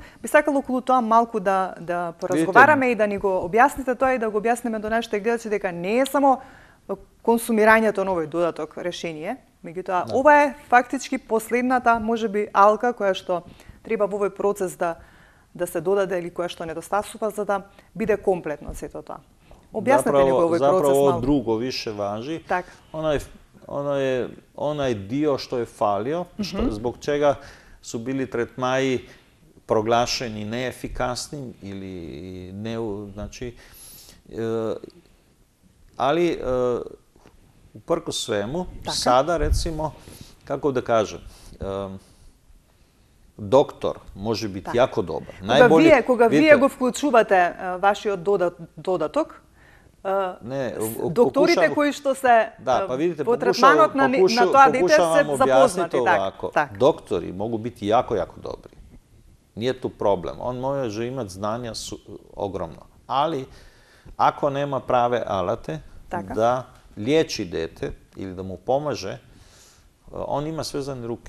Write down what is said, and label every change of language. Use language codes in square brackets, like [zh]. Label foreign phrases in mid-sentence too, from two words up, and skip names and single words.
[mk] Би сакала околу тоа малку да поразговараме и да ни го објасните тоа и да го објасниме до нашите гледачи дека не е само консумирањето на овој додаток решение, меѓутоа ова е фактички последната, можеби, алка која што треба во овој процес да се додаде или која што недостасува за да биде комплетно сето тоа. Објаснете ни го овој процес малку. [hr] Zapravo drugo više važi. Onaj dio što je falio, zbog čega su bili tretmaji proglašeni neefikasnim ili znači, ali uprkos svemu, sada recimo, kako da kažem, doktor може biti jako dobar. [mk] Кога вие го вклучувате вашиот додаток, докторите кои што се во третманот на тоа дете се запознати. [hr] Doktori mogu biti jako, jako dobri. Nije tu problem. On može imati znanja ogromno. Ali, ako nema prave alate da liječi dete ili da mu pomaže, on ima svezane ruke.